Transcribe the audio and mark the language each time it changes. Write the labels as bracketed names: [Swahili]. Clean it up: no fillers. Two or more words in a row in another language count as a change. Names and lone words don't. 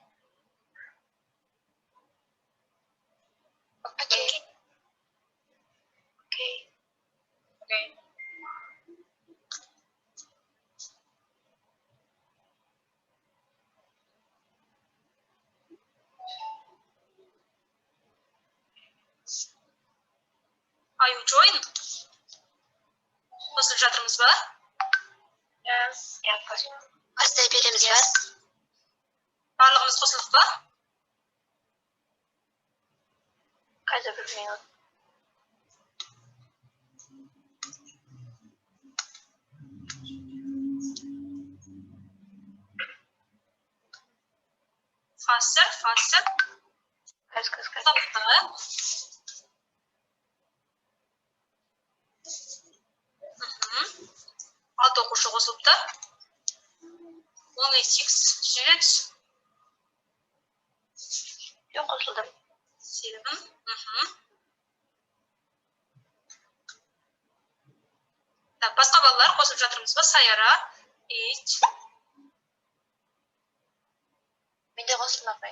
[English] Okay. Are you joined? [Kazakh] Қосылып жатырмыз ба? Бастай береміз ба? Барлығымыз қосылдық па? Қазір 1 минут. [English] Faster. [Kazakh] Қаз. Алты оқушы қосылыпты. [English] Only 6 students. [Kazakh] Жоқ, қосылдым. 7. Басқа балалар қосылып жатырмыз ба? Саяра, 8. Менде қосылмапай.